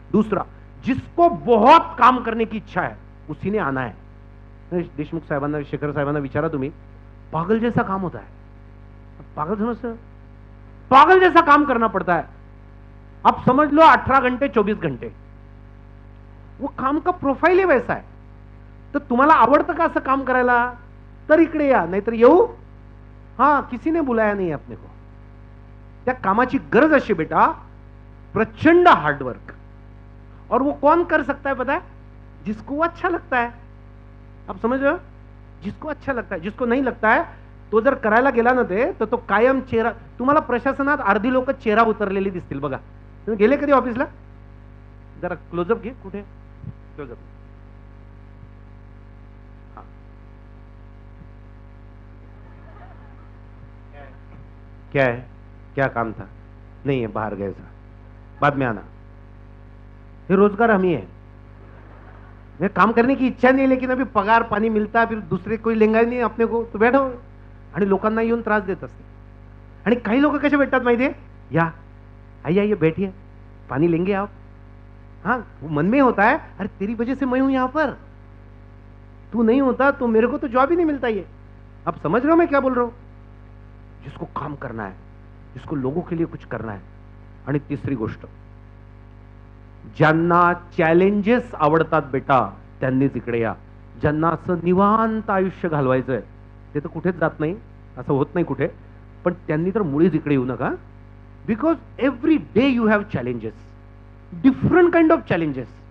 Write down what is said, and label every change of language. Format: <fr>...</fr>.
<hi>दूसरा, जिसको बहुत काम करने की इच्छा है उसी ने आना है।</hi> <mr>देशमुख साहेबांना, शेखर साहेबांना विचारा तुम्ही,</mr> <hi>पागल जैसा काम होता है, पागल समझते, पागल जैसा काम करना पड़ता है। आप समझ लो 18 घंटे 24 घंटे, वो काम का प्रोफाइल ही वैसा है।</hi> <mr>तर तुम्हाला आवडतं का असं काम करायला, तर इकडे या, नाहीतर येऊ,</mr> <hi>हाँ किसी ने बुलाया नहीं अपने को।</hi> <mr>त्या कामाची गरज अशी बेटा, प्रचंड हार्डवर्क।</mr> <hi>और वो कौन कर सकता है पता है? जिसको वो अच्छा लगता है। आप समझ रहे हो? जिसको अच्छा लगता है, जिसको नहीं लगता है तो</hi> <mr>जर करायला गेला ना ते, तर तो कायम चेहरा, तुम्हाला प्रशासनात अर्धी लोक चेहरा उतरलेली दिसतील बघा। तुम्ही गेले कधी ऑफिसला? जरा क्लोजअप घे, कुठे क्लोजअप?</mr> <hi>क्या है, क्या काम था? नहीं है, बाहर गए था, बाद में आना। ये रोजगार हम ही है। मैं काम करने की इच्छा नहीं, लेकिन अभी पगार पानी मिलता है, फिर दूसरे कोई लेंगा नहीं अपने को, तो बैठो।</hi> <mr>आणि लोकांना येऊन त्रास देत असते। आणि काही लोक कसे भेटतात माहितीये, या</mr> <hi>आइए आइए बैठिए, पानी लेंगे आप। हाँ, मन में होता है अरे तेरी वजह से मैं हूं यहां पर, तू नहीं होता तो मेरे को तो जॉब ही नहीं मिलता। ये आप समझ रहे हो मैं क्या बोल रहा हूं? जिसको काम करना है, जिसको लोगों के लिए कुछ करना है।</hi> <mr>आणि तिसरी गोष्ट, ज्यांना चॅलेंजेस आवडतात बेटा त्यांनीच इकडे या। ज्यांना असं निवांत आयुष्य घालवायचंय ते तर कुठेच जात नाही, असं होत नाही कुठे, पण त्यांनी तर मुळीच इकडे येऊ नका।</mr> <en>Because every day you have challenges, different kind of challenges.</en>